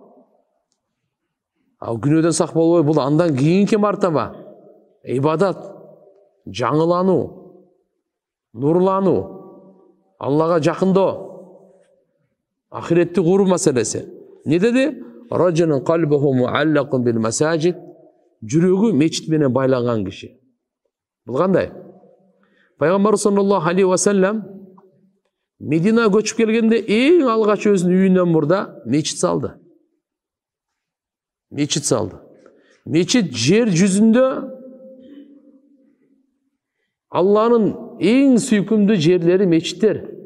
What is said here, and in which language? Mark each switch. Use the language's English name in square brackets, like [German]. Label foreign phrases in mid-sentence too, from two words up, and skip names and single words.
[Kyrgyz] Ал күнөөдөн сак болбой, бул андан кийинки мартаба. Ибадат, жаңылануу, нурлануу, Аллага жакындоо, ахиретти куруу маселеси. Не деди? [Arabic] رجل قلبه معلق بالمساجد. [Kyrgyz] Жүрөгү мечит менен байланган киши. Бул кандай? Пайгамбар [Arabic] صلى الله عليه وسلم [Kyrgyz] Медина көчүп келгенде эң алгач өзүнүн үйүнөн мурда мечит салды. Мечит салды. Мечит жер жүзүндө Алланын эң сүйкүмдүү жерлери мечиттер.